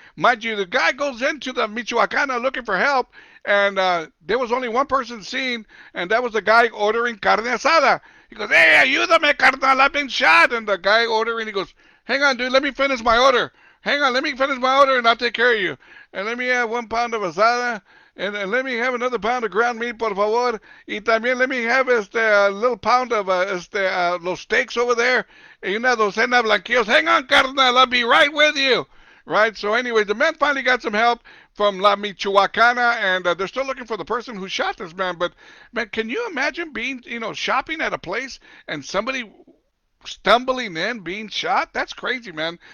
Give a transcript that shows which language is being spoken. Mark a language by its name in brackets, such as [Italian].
[English] Mind you, the guy goes into the Michoacana looking for help, and there was only one person seen, and that was the guy ordering carne asada. He goes, hey, [Spanish] ayúdame, carnal, [English] I've been shot. And the guy ordering, he goes, hang on, dude, let me finish my order. Hang on, let me finish my order and I'll take care of you. And let me have 1 pound of asada. And let me have another pound of ground meat, [Spanish] por favor. Y también [English] let me have a little pound of [Spanish] los [English] steaks over there. [Spanish] Y una docena blanquillos. [English] Hang on, carnal, I'll be right with you. Right? So anyway, the man finally got some help from La Michoacana, and they're still looking for the person who shot this man. But, man, can you imagine being, shopping at a place and somebody stumbling in, being shot? That's crazy, man.